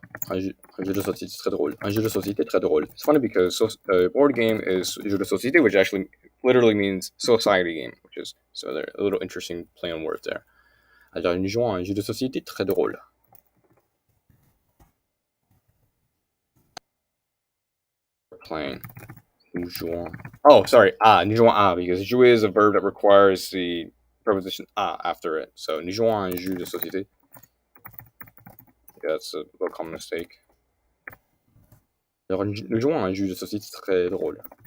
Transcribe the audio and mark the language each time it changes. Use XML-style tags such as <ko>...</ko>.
<fr>Un jeu de société très drôle.</fr> <en>It's funny because board game is jeu de société, which actually literally means society game, which is so there a little interesting play on words there.</en> <fr>Alors, nous jouons à un jeu de société très drôle.</fr> <en>Playing.</en> <fr>Nous jouons.</fr> <en>Oh, sorry.</en> <fr>Nous jouons à</fr> <en>because jouer is a verb that requires the preposition after it.</en> <fr>So, nous jouons à un jeu de société.</fr> <en>Yeah, that's a common mistake.</en> <fr>Alors, nous jouons à un jeu de société très drôle.</fr>